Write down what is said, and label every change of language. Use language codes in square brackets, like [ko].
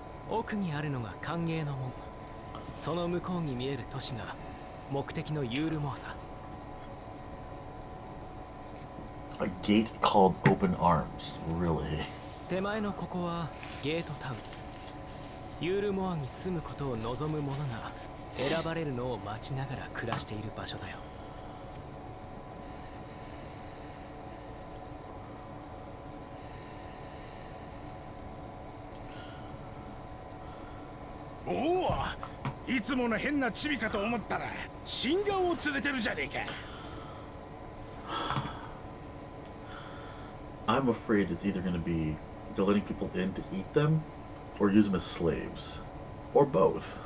[ja] 奥にあるのが歓迎の門。その向こうに見える都市が目的のユールモアさ。 [en] A gate called Open Arms, really? [ja] 手前のここはゲートタウン。ユールモアに住むことを望む者が選ばれるのを待ちながら暮らしている場所だよ。おお、いつもの変なチビかと思ったら新顔を連れてるじゃねえか。 [en] I'm afraid it's either going to be they're letting people in to eat them, or use them as slaves, or both.